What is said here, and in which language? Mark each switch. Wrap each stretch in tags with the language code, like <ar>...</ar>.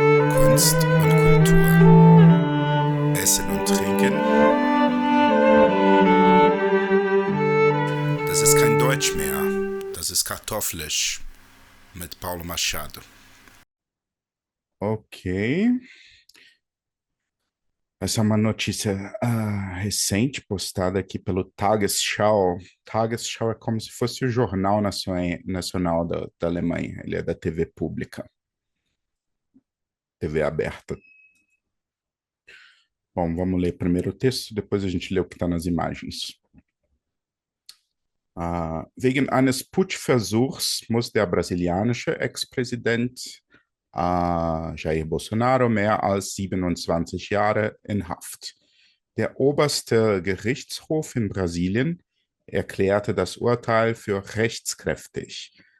<de>Kunst und Kultur. Essen und Trinken. Das ist kein Deutsch mehr. Das ist Kartoffelisch mit Paulo Machado. Ok.</de> <pt>Essa é uma notícia recente postada aqui pelo Tagesschau. Tagesschau é como se fosse o Jornal Nacional da Alemanha. Ele é da TV pública, TV aberta. Bom, vamos ler primeiro o texto, depois a gente lê o que está nas imagens.</pt> <de>Wegen eines Putschversuchs muss der brasilianische Ex-Präsident Jair Bolsonaro mehr als 27 Jahre in Haft. Der oberste Gerichtshof in Brasilien erklärte das Urteil für rechtskräftig.</de>